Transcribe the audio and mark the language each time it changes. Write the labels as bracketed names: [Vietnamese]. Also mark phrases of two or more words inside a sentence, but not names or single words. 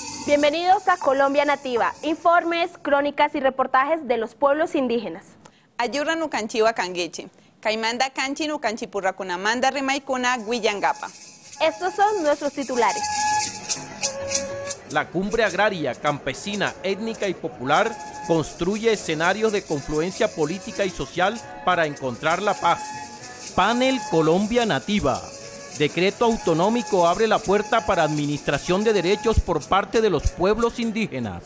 [Spanish] Bienvenidos a Colombia Nativa, informes, crónicas y reportajes de los pueblos indígenas. [Inga] Ayurra nucanchiwa cangueche, caimanda canchi nucanchipurracunamanda rimaicuna guillangapa. [Spanish] Estos son nuestros titulares. La cumbre agraria, campesina, étnica y popular construye escenarios de confluencia política y social para encontrar la paz. Panel Colombia Nativa. Decreto autonómico abre la puerta para administración de derechos por parte de los pueblos indígenas.